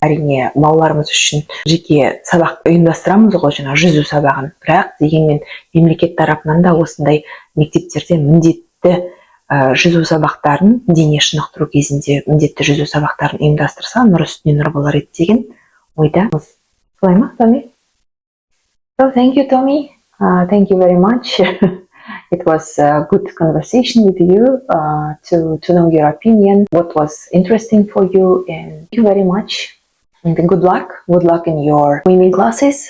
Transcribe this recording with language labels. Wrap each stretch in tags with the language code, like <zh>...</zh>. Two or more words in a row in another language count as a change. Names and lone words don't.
<kk>Әрине балаларымыз үшін жеке сабақ ұйымдастырамыз ғой, жаңа жүзу сабағын. Бірақ дегенмен мемлекет тарапынан да осындай мектептерде міндетті жүзу сабақтарын, дене шынықтыру кезінде міндетті жүзу сабақтарын ұйымдастырса, нұр үстіне нұр болар еді деген ойдамыз. Солай ма, Томи?</kk> <en>So thank you, Tommy. Thank you very much. It was a good conversation with you to know your opinion, what was interesting for you, and thank you very much. And good luck in your swimming classes.</en>